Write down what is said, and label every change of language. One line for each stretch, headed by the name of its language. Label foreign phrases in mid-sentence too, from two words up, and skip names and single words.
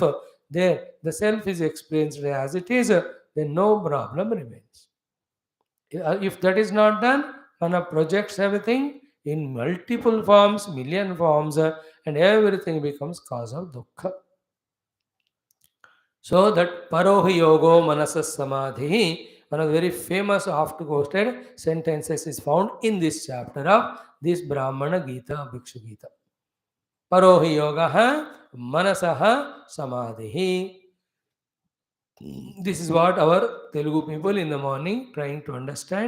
English: There, the self is experienced as it is, then no problem remains. If that is not done, mana projects everything in multiple forms, million forms, and everything becomes cause of dukkha. So that
Sanskrit: parohi yogo manasas samadhi,
English: one of the very famous oft quoted sentences is found in this chapter of this Brahmana Gita, Bhikshu Gita.
Sanskrit: Parohi yoga manasaha samadhi.
English: This is what our Telugu people in the morning trying to understand.